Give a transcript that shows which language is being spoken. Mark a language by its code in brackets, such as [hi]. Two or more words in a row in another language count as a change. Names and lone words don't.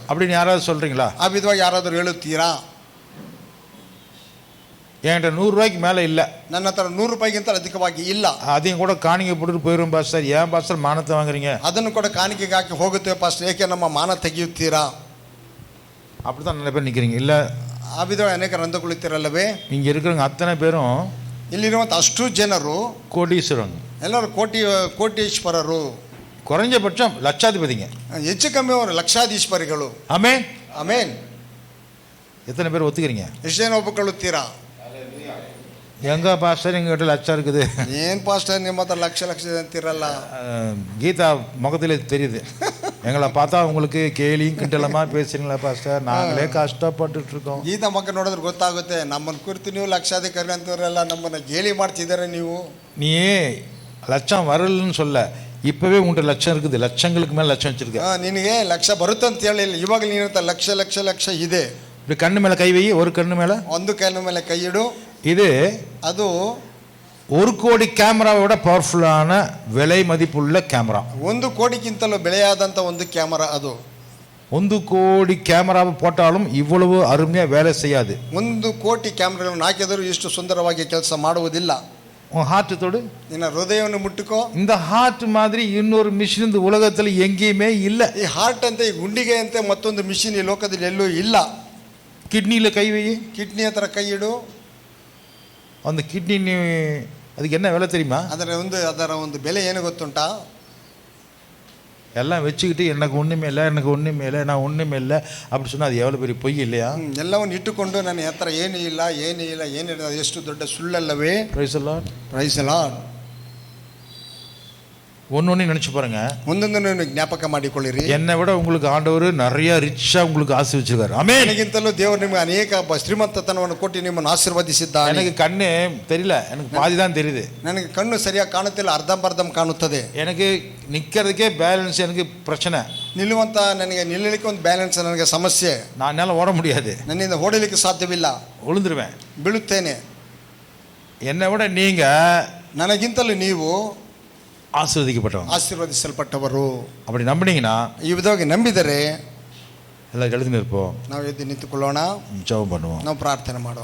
[ta] அப்படின்னு யாராவது சொல்றீங்களா? [kn] ಆ ವಿಧವಾಗಿ ಯಾರಾದರೂ ಹೇಳುತ್ತೀರಾ? [ta] என்கிட்ட 100 ரூபாய்க்கு மேல இல்ல, [kn] ನನ್ನ ಹತ್ರ 100 ರೂಪಾಯಿಗಿಂತ ಅಧಿಕವಾಗಿ ಇಲ್ಲ, [ta] அதையும் கூட காணிக்கை போட்டுட்டு போயிரும் பாஸ்டர். ஏன் பாஸ்டர் மானத்தை வாங்குறீங்க? [kn] ಅದನ್ನು ಕೂಡ ಕಾಣಿಕೆಗೆ ಹಾಕಿ ಹೋಗುತ್ತೇವೆ ಪಾಸ್ಟರ್, ಏಕೆ ನಮ್ಮ ಮಾನ ತೆಗೆಯುತ್ತೀರಾ? [ta] அப்படிதான் நிறைய பேர் நிக்கிறீங்க. இல்ல, [kn] ಆ ವಿಧವಾಗಿ ಅನೇಕರು ಅಂದುಕೊಳ್ಳುತ್ತೀರಲ್ಲವೇ? [ta] இங்க இருக்கிறவங்க அத்தனை பேரும் [kn] ಇಲ್ಲಿರುವಂಥ ಅಷ್ಟು ಜನರು [ta] கோடீஸ்வரன், [kn] ಎಲ್ಲರೂ ಕೋಟೀಶ್ವರರು, [ta] குறைஞ்சபட்சம் லட்சாதிபதிங்க, [kn] ಹೆಚ್ಚು ಕಮ್ಮಿ ಅವರು ಲಕ್ಷಾಧೀಶ್ವರಿಗಳು. [ta] ஆமென், [kn] ಆಮೇನ್. [ta] எத்தனை பேர் ஒத்துக்கிறீங்க? [kn] ಎಷ್ಟು ಜನ ಒಪ್ಪಿಕೊಳ್ಳುತ್ತೀರಾ? [ta] எங்க பாஸ்டர் எங்ககிட்ட லட்சம் இருக்குது, [kn] ಏನ್ ಪಾಸ್ಟರ್ ನಿಮ್ಮ ಹತ್ರ ಲಕ್ಷ ಅಂತಿರಲ್ಲ. [ta] கீதா முகத்திலே தெரியுது. எங்களை பார்த்தா உங்களுக்கு கேலியும் கிண்டலமா பேசுறீங்களா பாஸ்டர்? நாங்களே கஷ்டப்பட்டுட்டு இருக்கோம். [kn] ಗೀತಾ ಮಕ್ಕ ನೋಡಿದ್ರೆ ಗೊತ್ತಾಗುತ್ತೆ, ನಮ್ಮನ್ನು ಕುರಿತು ನೀವು ಲಕ್ಷಾಧಿಕಾರಿ ಅಂತವರೆಲ್ಲ ನಮ್ಮನ್ನ ಗೇಲಿ ಮಾಡ್ತಿದ್ದಾರೆ. ನೀವು [ta] நீ லட்சம் வரலன்னு சொல்ல, இப்பவே உங்கள்கிட்ட லட்சம் இருக்குது, லட்சங்களுக்கு மேல லட்சம் வச்சிருக்க. [kn] ನಿನಗೆ ಲಕ್ಷ ಬರುತ್ತೆ ಅಂತ ಹೇಳಿಲ್ಲ, ಇವಾಗ ನೀನು ಲಕ್ಷ ಲಕ್ಷ ಲಕ್ಷ ಇದೆ. [ta] இப்படி கண்ணு மேல கை வை, ஒரு கண்ணு மேல, [kn] ಒಂದು ಕೈನ ಮೇಲೆ ಕೈ ಇಡು. [ta] இது [kn] ಅದು [ta] 1 கோடி கேமராவோட பவர்ஃபுல்லான விலை மதிப்புள்ள கேமரா. [kn] 1 ಕೋಟಿಗಿಂತಲೂ ಬೆಲೆಯಾದಂತ ಒಂದು ಕ್ಯಾಮರಾ ಅದು. [ta] 1 கோடி கேமராவை போட்டாலும் இவ்வளவு அருமையா வேலை செய்யாது. [kn] 1 ಕೋಟಿ ಕ್ಯಾಮರಾಗಳನ್ನು ಹಾಕಿದರೂ ಇಷ್ಟು ಸುಂದರವಾಗಿ ಕೆಲಸ ಮಾಡುವುದಿಲ್ಲ. [ta] உன் ஹார்ட் தொடு, [kn] ನಿನ್ನ ಹೃದಯವನ್ನು ಮುಟ್ಟಿಕೋ. [ta] இந்த ஹார்ட் மாதிரி இன்னொரு மிஷின் இந்த உலகத்துல எங்கேயுமே இல்ல. [kn] ಈ ಹಾರ್ಟ್ ಅಂತ, ಈ ಗುಂಡಿಗೆ ಅಂತ ಮತ್ತೊಂದು ಮಿಷಿನ್ ಈ ಲೋಕದಲ್ಲಿ ಎಲ್ಲೂ ಇಲ್ಲ. [ta] கிட்னில கை வை, [kn] ಕಿಡ್ನಿ ಹತ್ರ ಕೈ ಇಡು. [ta] அந்த கிட்னி அதுக்கு என்ன விலை தெரியுமா? [kn] ಅದರ ಒಂದು ಬೆಲೆ ಏನು ಗೊತ್ತುಂಟಾ? [ta] எல்லாம் வச்சுக்கிட்டு எனக்கு ஒன்றுமே இல்லை, எனக்கு ஒன்றுமே இல்லை, நான் ஒன்றுமே இல்லை அப்படி சொன்னால் அது எவ்வளோ பெரிய பொய் இல்லையா? [kn] ಎಲ್ಲವನ್ನು ಇಟ್ಟುಕೊಂಡು ನನ್ನ ಹತ್ರ ಏನೂ ಇಲ್ಲ, ಏನೂ ಇಲ್ಲ, ಏನಿಲ್ಲ, ಅದು ಎಷ್ಟು ದೊಡ್ಡ ಸುಳ್ಳಲ್ಲವೇ? [en] Praise the Lord. Praise the Lord. [ta] ஒன்று நினச்சி பாருங்க, [kn] ಒಂದೊಂದನ್ನು ಜ್ಞಾಪಕ ಮಾಡಿಕೊಳ್ಳಿರಿ. [ta] என்னை விட உங்களுக்கு ஆண்டவர் நிறைய ரிச்சா உங்களுக்கு ஆசீர்வதிச்சிருக்காரு. ஆமென். [kn] ನನಗಿಂತಲೂ ದೇವರು ನಿಮಗೆ ಅನೇಕ ಶ್ರೀಮಂತತನವನ್ನು ಕೊಟ್ಟು ನಿಮ್ಮನ್ನು ಆಶೀರ್ವದಿಸಿದ್ದಾನೆ. [ta] எனக்கு கண்ணு தெரியல, எனக்கு பாதி தான் தெரியுது. [kn] ನನಗೆ ಕಣ್ಣು ಸರಿಯಾಗಿ ಕಾಣುತ್ತಿಲ್ಲ, ಅರ್ಧಂಬರ್ಧಂ ಕಾಣುತ್ತದೆ. [ta] எனக்கு நிற்கிறதுக்கே பேலன்ஸ் எனக்கு பிரச்சனை. [kn] ನಿಲ್ಲುವಂತ ನನಗೆ ನಿಲ್ಲಲಿಕ್ಕೆ ಒಂದು ಬ್ಯಾಲೆನ್ಸ್ ನನಗೆ ಸಮಸ್ಯೆ. [ta] நான் என்னால் ஓட முடியாது, [kn] ನನ್ನಿಂದ ಓಡಲಿಕ್ಕೆ ಸಾಧ್ಯವಿಲ್ಲ, [ta] விழுந்துருவேன், [kn] ಬೀಳುತ್ತೇನೆ. [ta] என்னை விட நீங்க [kn] ನನಗಿಂತಲೂ ನೀವು [ta] ஆசீர்வதிக்கப்பட்டவங்க, [kn] ಆಶೀರ್ವದಿಸಲ್ಪಟ್ಟವರು. [ta] அப்படி நம்பினீங்கன்னா [kn] ಈ ವಿಧವಾಗಿ ನಂಬಿದರೆ [ta] எல்லாம் எழுதி நிற்போம், [kn] ನಾವು ಎದ್ದು ನಿಂತುಕೊಳ್ಳೋಣ, [ta] ஜெபம் பண்ணுவோம். [kn] ನಾವು ಪ್ರಾರ್ಥನೆ ಮಾಡೋಣ.